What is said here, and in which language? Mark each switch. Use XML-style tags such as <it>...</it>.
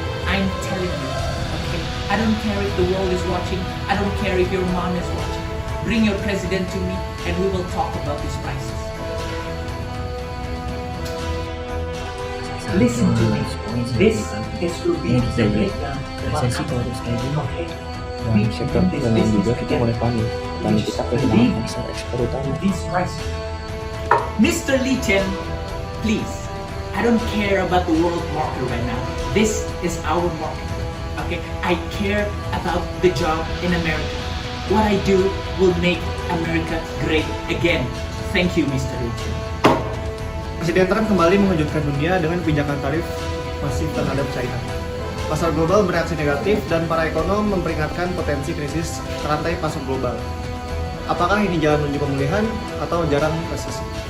<en>I'm telling you, okay? I don't care if the world is watching. I don't care if your mom is watching. Bring your president to me and we will talk about these prices. Listen to me. This is to be the breakdown.</en> <id>Resesi kalau terus kayak gini,</id> <en>Okay?</en> <id>dan sektor perdagangan juga kita mulai panik. Petani kita kehilangan pasar ekspor utama.</id> <en>These prices. Mr. Li Chen, please. I don't care about the world market right now. This is our market. Okay? I care about the job in America. What I do will make America great again. Thank you, Mr. Li Chen.</en> <id>Presiden Trump kembali mengejutkan dunia dengan kebijakan tarif masif terhadap China. Pasar global bereaksi negatif dan para ekonom memperingatkan potensi krisis rantai pasok global. Apakah ini jalan menuju pemulihan atau jarang resesi?</id>